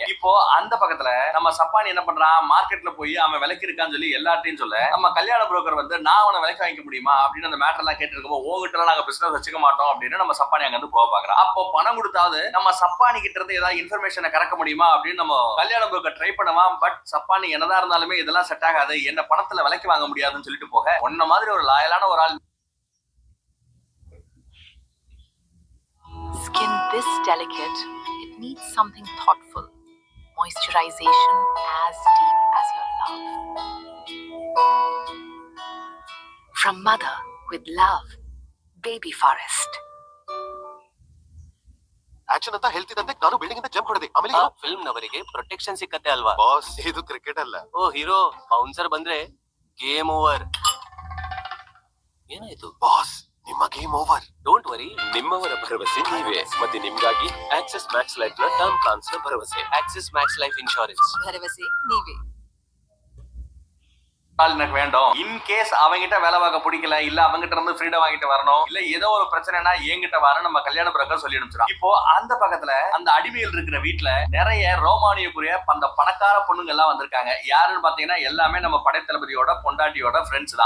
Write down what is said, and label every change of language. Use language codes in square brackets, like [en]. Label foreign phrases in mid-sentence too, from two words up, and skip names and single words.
[ta] இப்போ அந்த பக்கத்துல நம்ம சப்பானி என்ன பண்றான், மார்க்கெட்ல போய் அவன் விலைக்கு இருக்கான்னு சொல்லி எல்லாத்தையும் சொல்ல நம்ம கல்யாண புரோக்கர் வந்து நான் அவனை விலைக்கு வாங்கிக்க முடியுமா அப்படின்னு அந்த மேட்டர் எல்லாம் கேட்டிருக்கோம். உங்ககிட்ட நாங்க பிசினஸ் வச்சுக்க மாட்டோம் அப்படின்னு நம்ம சப்பானி அங்க இருந்து போக பாக்குறோம். அப்போ பணம் கொடுத்தாவது நம்ம சப்பானி கிட்ட இருந்து ஏதாவது இன்ஃபர்மேஷனை கறக்க முடியுமா அப்படின்னு நம்ம கல்யாண புரோக்கர் ட்ரை பண்ணுவான். பட் சப்பானி என்னதான் இருந்தாலுமே இதெல்லாம் செட் ஆகாது, என்ன பணத்துல விலைக்கு வாங்க முடியாதுன்னு சொல்லிட்டு போக உன்ன மாதிரி ஒரு லாயலான ஒரு ஆள். [en] Skin this delicate, it needs something thoughtful. Moisturization as deep as your love. From mother with love, Baby Forest. [kn] ಆಕ್ಷನ್ ಅಂತ ಹೇಳ್ತಿದ್ದಂತೆ ನಾನು ಬಿಲ್ಡಿಂಗ್ ಇಂದ ಜಂಪ್ ಹೊಡೆದೆ. ಆಮೇಲೆ ಫಿಲ್ಮ್ ನವರಿಗೆ ಪ್ರೊಟೆಕ್ಷನ್ ಸಿಕ್ಕತ್ತೆ ಅಲ್ವಾ ಬಾಸ್, ಇದು ಕ್ರಿಕೆಟ್ ಅಲ್ಲ. ಓ ಹೀರೋ ಬೌನ್ಸರ್ ಬಂದ್ರೆ [en] game over. [kn] ಏನಾಯ್ತು ಬಾಸ್, ನಿಮ್ಮ [en] game over. don't worry, [kn] ನಿಮ್ಮವರ ಭರವಸೆ ನೀವೇ ಮತ್ತೆ ನಿಮ್ಗಾಗಿ ಆಕ್ಸಿಸ್ ಮ್ಯಾಕ್ಸ್ ಲೈಫ್ ನ [en] term plans [kn] ನ ಭರವಸೆ. ಆಕ್ಸಿಸ್ ಮ್ಯಾಕ್ಸ್ ಲೈಫ್ ಇನ್ಶೂರೆನ್ಸ್ ಭರವಸೆ ನೀವೇ. [ta] எனக்கு வேண்டும். இன்கேஸ் அவங்கிட்ட வேலை பார்க்க பிடிக்கல, இல்ல அவங்கிட்ட இருந்து ஃப்ரீடம் வாங்கிட்டு வரணும், இல்ல ஏதோ ஒரு பிரச்சனைனா என்கிட்ட வர நம்ம கல்யாண புரோக்கர் சொல்லி அனுப்பிச்சிடும். இப்போ அந்த பக்கத்துல அந்த அடிமையில் இருக்கிற வீட்டுல நிறைய ரோமானியக்குரிய அந்த பணக்கார பொண்ணுங்க எல்லாம் வந்திருக்காங்க. யாருன்னு பாத்தீங்கன்னா எல்லாமே நம்ம படைத்தளபதியோட பொண்டாட்டியோட ஃப்ரெண்ட்ஸ் தான்.